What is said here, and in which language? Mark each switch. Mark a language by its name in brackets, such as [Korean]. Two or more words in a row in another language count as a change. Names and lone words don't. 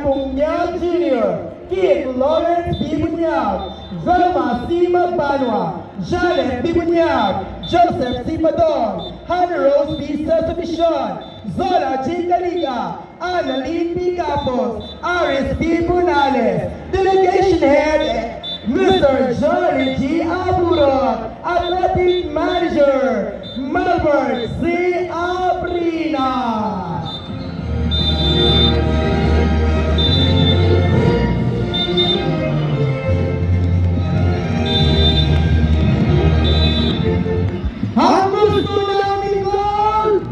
[English] Bunyag Jr., Kit Lawrence B. Bunyag, Velma C. Magbanwa, Janet B. Bunyag, Joseph C. Padon, Hannah Rose B. Sesabishon, Zola G. Caliga, Annalyn B. Capos, Aris B. Bunales, Delegation Head, Mr. Johnny G. Aburot, Athletic Manager, Melbourne C. [Filipino] Abrina. Ang gusto namin gol!